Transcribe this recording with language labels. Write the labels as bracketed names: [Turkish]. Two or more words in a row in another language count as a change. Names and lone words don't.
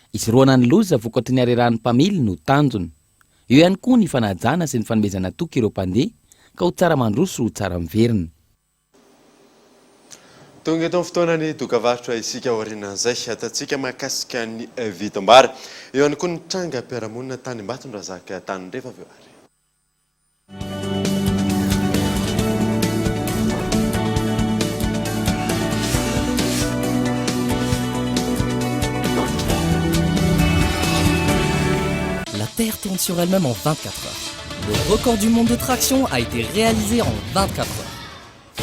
[Malagasy] Izy roana ny loza vokatry ny areran'ny mpamily no tanjony. Eo ihany koa ny fanajana sy ny fanomezana toky ireo mpandeha ka ho tsara mandroso ho tsara miverina. Tonga eto amin'ny fotoanany dokavarotra isika aorianan'izay ataontsika mahakasika ny vidim-bary. Eo ihany koa ny tranga mpiaramonina tany Ambatondrazaka tany rehefa avy eo ary. [French] La Terre tourne sur elle-même en 24 heures. Le record du monde de traction a été réalisé en 24 heures.